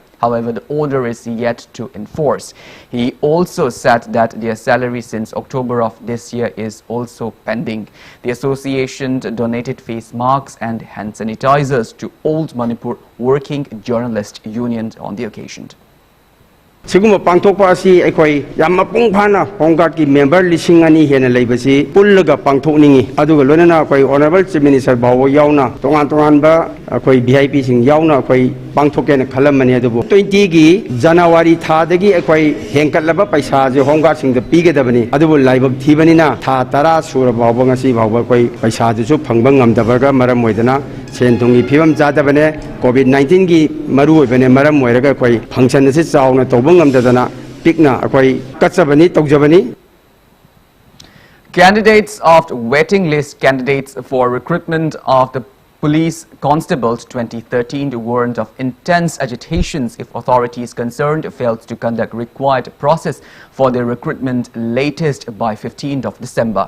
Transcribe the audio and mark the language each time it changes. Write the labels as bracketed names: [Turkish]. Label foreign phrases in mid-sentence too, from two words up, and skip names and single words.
[English] However, the order is yet to enforce. He also said that their salary since October of this year is also pending. The association donated face masks and hand sanitizers to Old Manipur Working Journalist Union on the occasion. [Manipuri] Siguma pangthokpa asi ekoi yamma pungphana Home Guard ki member lising ani hena leibasi pullaga pangthokningi aduga lonana koi [English] honorable chief minister [Manipuri] bawo yauna tongan ba koi VIP sing yauna koi pangthokena khalamani adubu 20 gi January tha dagi ekoi hengkatlaba paisa je Home Guard sing da pigedabani adubu laibak thibani na tha tara sura bawo ngasi bawo koi paisa ju phangba ngamdabaga maram moidana sentungi phibam jadabane COVID-19 gi maru oibane maram moiraga koi function se chauna [English] Candidates of the waiting list candidates for recruitment of the Police Constables 2013 warned of intense agitations if authorities concerned failed to conduct required process for their recruitment latest by 15th of December.